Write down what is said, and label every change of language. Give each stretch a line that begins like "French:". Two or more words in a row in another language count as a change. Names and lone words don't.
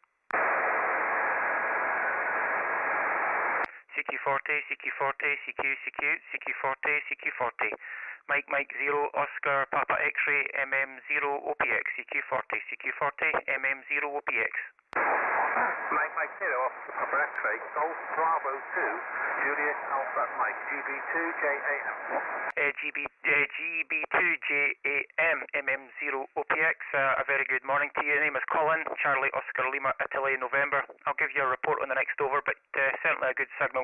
English: CQ40, CQ40, CQ, CQ, CQ40, CQ40. Mike, Mike, 0, Oscar, Papa X-ray, MM0 OPX. CQ40, CQ40, MM0 OPX. Mike, Mike, 0, Oscar, Papa X-ray, Golf Bravo 2, Juliet Alpha Mike, GB2JAM. GB2JAM, MM0 OPX. A very good morning to you. Your name is Colin, Charlie, Oscar, Lima, Italy, November. I'll give you a report on the next over, but certainly a good signal.